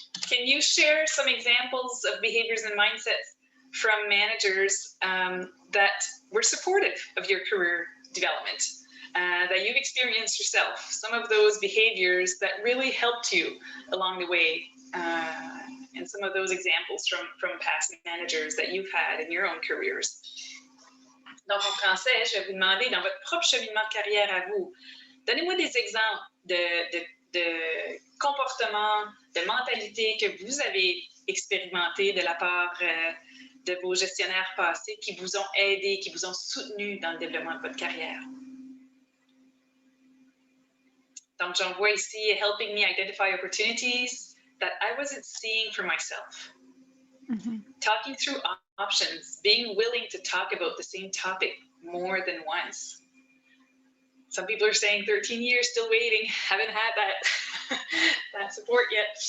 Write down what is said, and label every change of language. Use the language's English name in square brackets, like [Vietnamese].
[English] Can you share some examples of behaviors and mindsets from managers that were supportive of your career development? that you've experienced yourself, some of those behaviors that really helped you along the way, and some of those examples from past managers that you've had in your own careers. [French] Donc, en français, je vais vous demander, dans votre propre cheminement de carrière à vous, donnez-moi des exemples de comportements, de mentalités que vous avez expérimentés de la part de vos gestionnaires passés qui vous ont aidé, qui vous ont soutenu dans le développement de votre carrière. Donc, j'en vois ici, [English] helping me identify opportunities that I wasn't seeing for myself. Mm-hmm. Talking through options, being willing to talk about the same topic more than once. Some people are saying 13 years, still waiting, haven't had that support yet.